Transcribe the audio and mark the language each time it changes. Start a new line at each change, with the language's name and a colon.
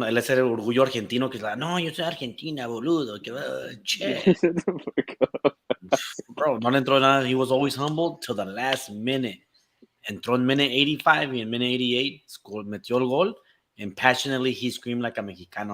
Spanish: Él es el orgullo argentino que es like, no, yo soy Argentina, boludo. Che. Bro, no le entró nada.
English: He was always humble till the last minute.
Spanish: Entró en minute 85 y en minute 88 metió el gol.
English: And passionately he screamed like a mexicano.